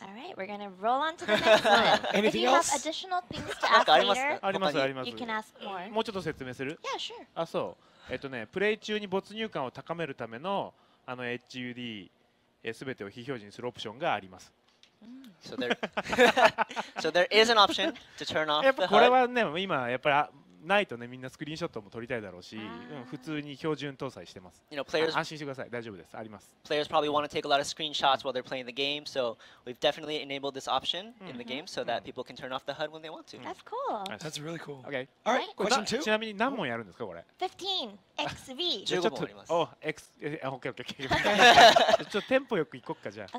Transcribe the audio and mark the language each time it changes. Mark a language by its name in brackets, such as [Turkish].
[English] All right, we're gonna roll on to the next one. If you have additional things to ask later, [Japanese] あります。 [English] you can ask more. [Japanese] もうちょっと説明する？ [English] Yeah, sure. [Japanese] あ、そう。プレイ中に没入感を高めるためのHUD すべてを非表示にするオプションがあります。 [English] So there is an option to turn off the HUD. [Japanese] やっぱこれはね、今やっぱりないとね、みんなスクリーンショットも撮りたいだろうし、普通に標準搭載してます。安心してください。大丈夫です。あります。 [English] Players probably want to take a lot of screenshots while they're playing the game, so we've definitely enabled this option in the game so that people can turn off the HUD when they want to. That's cool. That's really cool. Okay. All right, question 2. [Japanese] ちなみに何問やるんですかこれ？15 XV. 15問あります。お、OK。ちょっとテンポよくいこっかじゃあ。